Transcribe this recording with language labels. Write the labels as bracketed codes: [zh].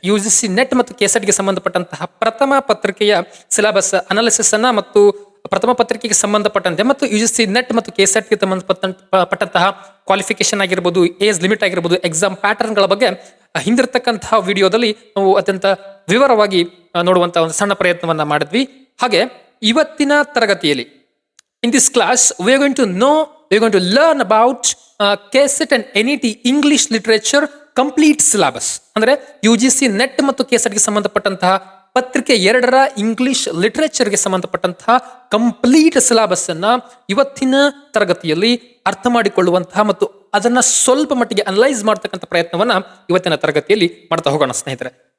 [kn] UGC net ಮತ್ತು ಕೆಸೆಟ್ಗೆ ಸಂಬಂಧಪಟ್ಟಂತಹ ಪ್ರಥಮ ಪತ್ರಿಕೆಯ ಸಿಲೆಬಸ್ ಅನಾಲಿಸಿಸ್ ಅನ್ನ ಮತ್ತು ಪ್ರಥಮ ಪತ್ರಿಕೆಗೆ ಸಂಬಂಧಪಟ್ಟಂತೆ ಮತ್ತು UGC ನೆಟ್ ಮತ್ತು ಕೆಸೆಟ್ಗೆ ಸಂಬಂಧಪಟ್ಟಂತಹ ಕ್ವಾಲಿಫಿಕೇಶನ್ ಆಗಿರ್ಬೋದು, ಏಜ್ ಲಿಮಿಟ್ ಆಗಿರ್ಬೋದು, ಎಕ್ಸಾಮ್ ಪ್ಯಾಟರ್ನ್ಗಳ ಬಗ್ಗೆ ಹಿಂದಿರ್ತಕ್ಕಂತಹ ವಿಡಿಯೋದಲ್ಲಿ ನಾವು ಅತ್ಯಂತ ವಿವರವಾಗಿ ನೋಡುವಂತಹ ಒಂದು ಸಣ್ಣ ಪ್ರಯತ್ನವನ್ನ ಮಾಡಿದ್ವಿ. ಹಾಗೆ ಇವತ್ತಿನ ತರಗತಿಯಲ್ಲಿ [en] in this class we are going to learn about KCET and NET English literature complete syllabus. [kn] ಅಂದ್ರೆ UGC ನೆಟ್ ಮತ್ತು ಕೆಸೆಟ್ಗೆ ಸಂಬಂಧಪಟ್ಟಂತಹ ಪತ್ರಿಕೆ 2ರ ಇಂಗ್ಲಿಷ್ ಲಿಟರೇಚರ್ಗೆ ಸಂಬಂಧಪಟ್ಟಂತಹ ಕಂಪ್ಲೀಟ್ ಸಿಲೆಬಸ್ ಅನ್ನ ಇವತ್ತಿನ ತರಗತಿಯಲ್ಲಿ ಅರ್ಥ ಮಾಡಿಕೊಳ್ಳುವಂತಹ ಮತ್ತು ಅದನ್ನ ಸ್ವಲ್ಪ ಮಟ್ಟಿಗೆ ಅನಲೈಸ್ ಮಾಡ್ತಕ್ಕಂಥ ಪ್ರಯತ್ನವನ್ನ ಇವತ್ತಿನ ತರಗತಿಯಲ್ಲಿ ಮಾಡ್ತಾ ಹೋಗೋಣ ಸ್ನೇಹಿತರೆ.